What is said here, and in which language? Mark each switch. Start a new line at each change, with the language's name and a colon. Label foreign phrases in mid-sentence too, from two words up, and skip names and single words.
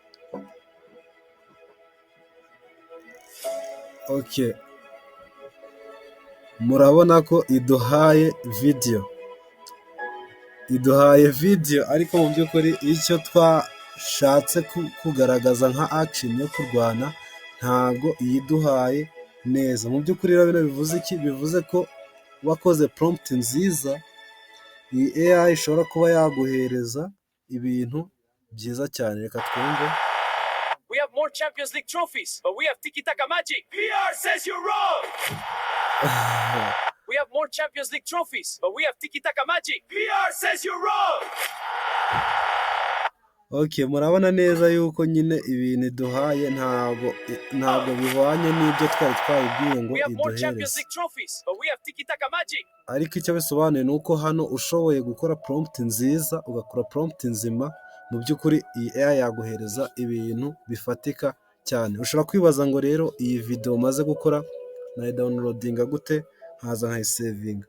Kinyarwanda: Okay, murabona ko iduhaye video, ariko mu by'ukuri icyo twashatse kugaragaza nka action yo kurwana ntabwo iyiduhaye neza. Mu by'ukuri rero bino bivuze iki? Bivuze ko wakoze prompt nziza, iyi AI ishobora kuba yaguhereza ibintu byiza cyane. Reka twumve.
English: We have more Champions League trophies, but we have tiki-taka magic. PR says you're wrong. We have more Champions League trophies, but we have tiki-taka magic. PR says you're wrong.
Kinyarwanda: Okay, murabona neza yuko nyine ibintu iduhaye ntabwo bihwanye n'ibyo twari twabibwiye ngo
English: We have more Champions
Kinyarwanda: iduhereze.
English: League trophies, but we have tiki-taka magic.
Kinyarwanda: Ariko icyo bisobanuye ni uko hano ushoboye gukora prompt nziza, ugakora prompt nzima, mu by'ukuri iyi AI yaguhereza ibintu bifatika cyane. Ushobora kwibaza ngo rero iyi video maze gukora nayidownloadinga gute, nkaza nkayisavinga.